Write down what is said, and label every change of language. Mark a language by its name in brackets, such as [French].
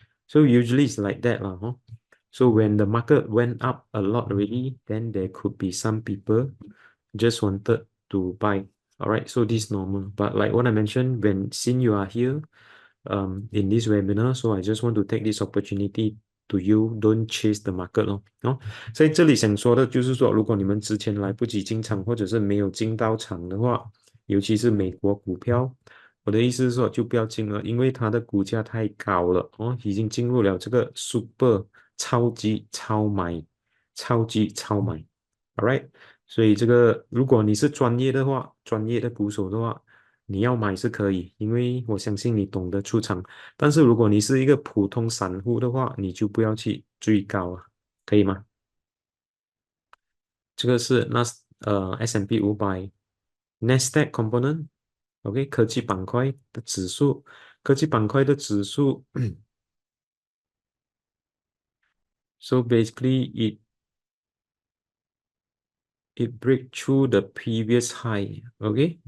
[English] So usually it's like that, huh? So when the market went up a lot already, then there could be some people just wanted to buy. All right, so this is normal. But like what I mentioned, when since you are here in this webinar, so I just want to take this opportunity to you, don't chase the market 哦。 [Chinese] 在这里想说的就是说，如果你们之前来不及进场，或者是没有进到场的话，尤其是美国股票，我的意思是说就不要进了，因为它的股价太高了哦，已经进入了这个 super 超级超买，超级超买，all right。所以这个如果你是专业的话，专业的股手的话，你要买是可以，因为我相信你懂得出场。但是如果你是一个普通散户的话，你就不要去追高啊，可以吗？这个是S&P 500 Nasdaq component，OK，科技板块的指数，科技板块的指数， [English] so basically it break through the previous high, [Chinese] okay?